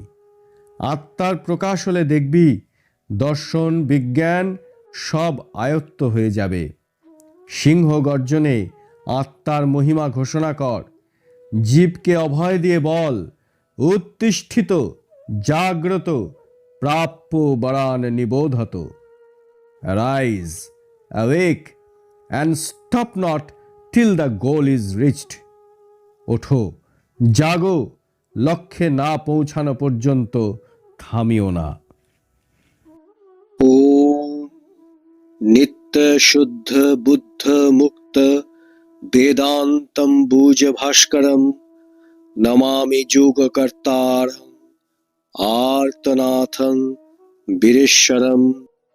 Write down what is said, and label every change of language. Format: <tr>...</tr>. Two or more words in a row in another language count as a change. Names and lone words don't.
<bn>আত্মার প্রকাশ হলে দেখবি দর্শন বিজ্ঞান সব আয়ত্ত হয়ে যাবে। সিংহ গর্জনে আত্মার মহিমা ঘোষণা কর। জীবকে অভয় দিয়ে বল,</bn> <sa>উত্তিষ্ঠিত, জাগ্রত, প্রাপ্য বরান নিবোধত।</sa> <en>Arise, awake, and stop not till the goal is reached.</en> <bn>ওঠো, জাগো, লক্ষ্যে না পৌঁছানো পর্যন্ত থামিও না।</bn> <sa>ॐ नित्य शुद्ध बुद्ध मुक्त वेदान्तम्बुज भास्करं नमामि योगकर्तारम् आर्तनाथं वीरेश्वरम्।</sa>